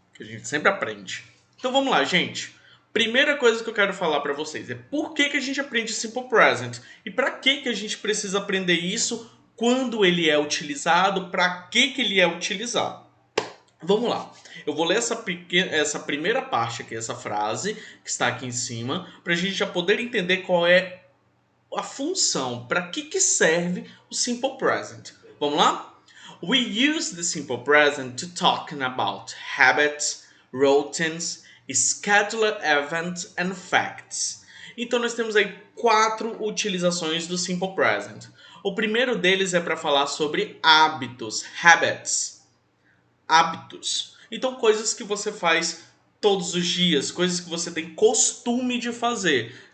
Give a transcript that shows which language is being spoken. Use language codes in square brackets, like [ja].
[pt] Que a gente sempre aprende. Então vamos lá, gente. Primeira coisa que eu quero falar para vocês é por que a gente aprende Simple Present e para que a gente precisa aprender isso, quando ele é utilizado, para que ele é utilizado. Vamos lá. Eu vou ler essa primeira parte aqui, essa frase que está aqui em cima, para a gente já poder entender qual é a função, para que serve o Simple Present. Vamos lá? [en] We use the simple present to talk about habits, routines, scheduled events and facts. [pt] Então nós temos aí 4 utilizações do simple present. O primeiro deles é para falar sobre hábitos, habits. hábitos. Então, coisas que você faz todos os dias, coisas que você tem costume de fazer.